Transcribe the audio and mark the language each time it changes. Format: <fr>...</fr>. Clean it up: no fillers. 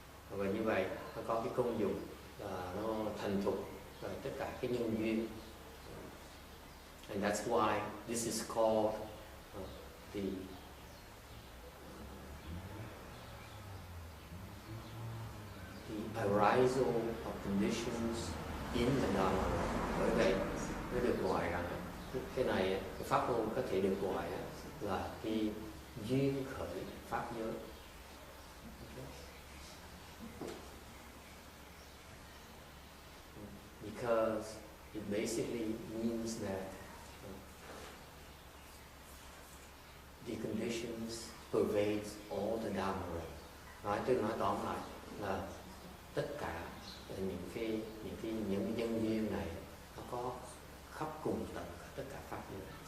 <vi>Và như vậy nó có cái công dụng là nó thành thục tất cả cái nhân duyên.</vi> <en>And that's why this is called the arisal of conditions in the Dharma.</en> <vi>Bởi vậy nó được gọi rằng cái này, cái pháp môn có thể được gọi là cái duyên khởi pháp giới.</vi> <en>Because it basically means that the conditions pervades all the Dharma.</en> <vi>Nói tóm lại là tất cả những cái nhân duyên này nó có khắp cùng tận tất cả pháp giới.</vi>